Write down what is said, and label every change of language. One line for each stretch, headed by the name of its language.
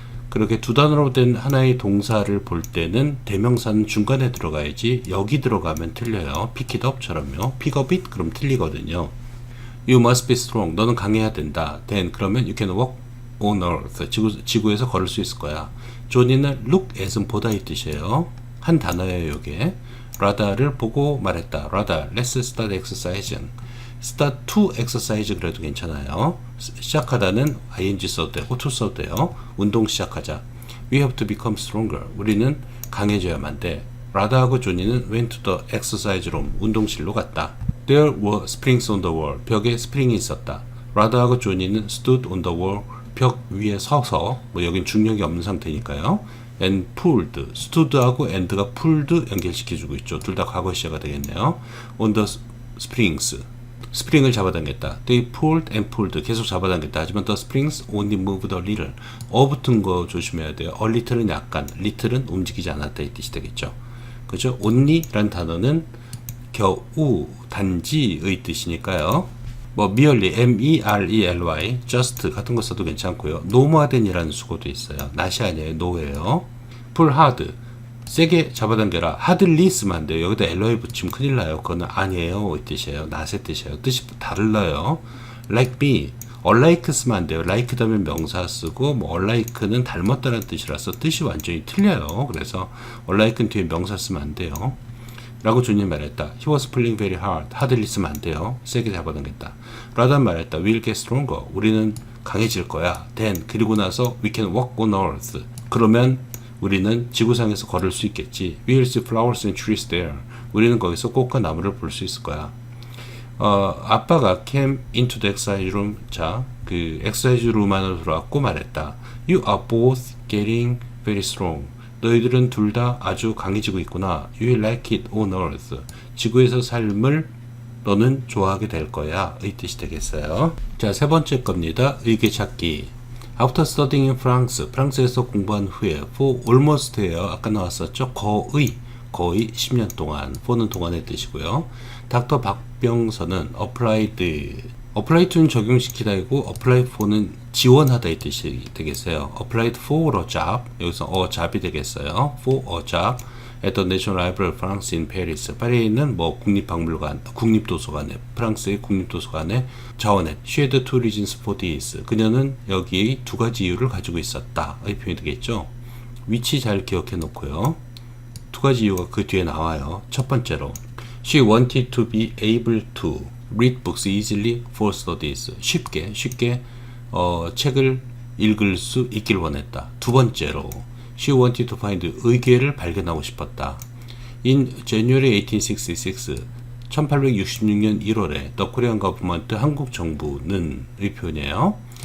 Korean: 그렇게 두 단어로 된 하나의 동사를 볼 때는 대명사는 중간에 들어가야지 여기 들어가면 틀려요.
English: pick it up처럼요. pick up it 그럼 틀리거든요. You must be strong.
Korean: 너는 강해야 된다.
English: Then
Korean: 그러면
English: you can walk on earth.
Korean: 지구에서 걸을 수 있을 거야. 조니는 look at은 보다 이 뜻이에요. 한 단어예요, 요게. 라다를 보고 말했다.
English: 라다, let's start exercising. start to exercise 그래도 괜찮아요.
Korean: 시작하다는 ing 써도 되고 to 써도 돼요. 운동 시작하자.
English: We have to become stronger.
Korean: 우리는 강해져야만 돼.
English: 라다하고 조니는 went to the exercise room.
Korean: 운동실로 갔다.
English: There were springs on the wall.
Korean: 벽에 스프링이 있었다.
English: 라다하고 조니는 stood on the wall.
Korean: 벽 위에 서서, 여긴 중력이 없는 상태니까요.
English: and pulled, stood하고 and가 pulled 연결시켜주고 있죠.
Korean: 둘 다 과거 시제가 되겠네요.
English: on the springs,
Korean: 스프링을 잡아당겼다.
English: They pulled and pulled,
Korean: 계속 잡아당겼다. 하지만
English: the springs only moved a little.
Korean: 붙은 거 조심해야 돼요. a little은 약간, little은 움직이지 않았다 이 뜻이 되겠죠. 그죠? only라는 단어는 겨우, 단지의 뜻이니까요. merely, M-E-R-E-L-Y, just 같은 거 써도 괜찮고요. no more than이라는 수고도 있어요. not이 아니에요. no예요.
English: pull hard,
Korean: 세게 잡아당겨라. hardly 쓰면 안 돼요. 여기다 ly 붙이면 큰일 나요. 그거는 아니에요 이 뜻이에요. not의 뜻이에요. 뜻이 달라요. like me, unlike 쓰면 안 돼요. like 다음에 명사 쓰고 unlike는 닮았다는 뜻이라서 뜻이 완전히 틀려요. 그래서 unlike는 뒤에 명사 쓰면 안 돼요. 라고 조니 말했다.
English: He was pulling very hard.
Korean: hardly 쓰면 안 돼요. 세게 잡아당겼다. 라다 말했다.
English: We'll get stronger.
Korean: 우리는 강해질 거야.
English: Then
Korean: 그리고 나서
English: we can walk on earth.
Korean: 그러면 우리는 지구상에서 걸을 수 있겠지.
English: We'll see flowers and trees there.
Korean: 우리는 거기서 꽃과 나무를 볼 수 있을 거야.
English: 아빠가 came into the exercise room. 자, 그 exercise room
Korean: 안으로 들어왔고 말했다.
English: You are both getting very strong.
Korean: 너희들은 둘 다 아주 강해지고 있구나.
English: You will like it on earth.
Korean: 지구에서 삶을 너는 좋아하게 될 거야. 의 뜻이 되겠어요. 자, 세 번째 겁니다. 의계 찾기.
English: After studying in France,
Korean: 프랑스에서 공부한 후에
English: for almost a year,
Korean: 아까 나왔었죠? 거의 10년 동안, for는 동안의 뜻이고요. 닥터 박병선은 apply to는 적용시키다이고 apply for는 지원하다 이 뜻이 되겠어요.
English: applied for a job, 여기서 a job이 되겠어요. for a job at the National Library of France in Paris.
Korean: 파리에 있는 뭐 국립박물관, 국립도서관에, 프랑스의 국립도서관에 자원해.
English: She had two reasons for this.
Korean: 그녀는 여기 두 가지 이유를 가지고 있었다. 이 표현이 되겠죠. 위치 잘 기억해 놓고요. 두 가지 이유가 그 뒤에 나와요. 첫 번째로
English: She wanted to be able to read books easily for studies.
Korean: 쉽게 책을 읽을 수 있길 원했다. 두 번째로
English: She wanted to find
Korean: 의궤를 발견하고 싶었다.
English: In January 1866,
Korean: 1866년 1월에
English: The Korean government,
Korean: 한국 정부는 의 표현이에요.